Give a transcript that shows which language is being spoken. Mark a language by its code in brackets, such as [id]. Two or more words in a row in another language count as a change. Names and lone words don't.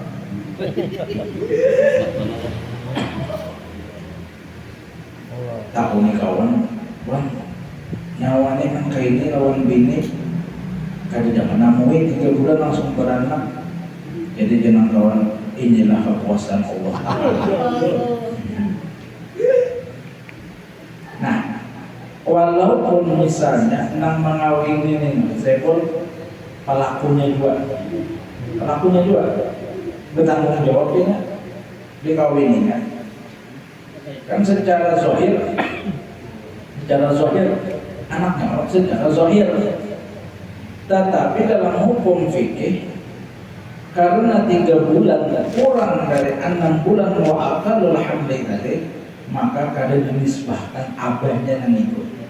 [bjn] Tahu nih kawan, nyawane kan kayak ini lawan bini, kada jangan namui 3 bulan langsung beranak. Jadi jangan kawan, inilah kekuasaan Allah. [id] Nah, walaupun misalnya nang mengawini ini, saya pun pelakunya juga bertanggung jawabnya dikawininya. Kan secara zahir anaknya orang secara zahir, tetapi dalam hukum fikih karena 3 bulan kurang dari 6 bulan [ar] وأقل الحمل [id] tadi, maka kadang dinisbahkan abahnya yang ikut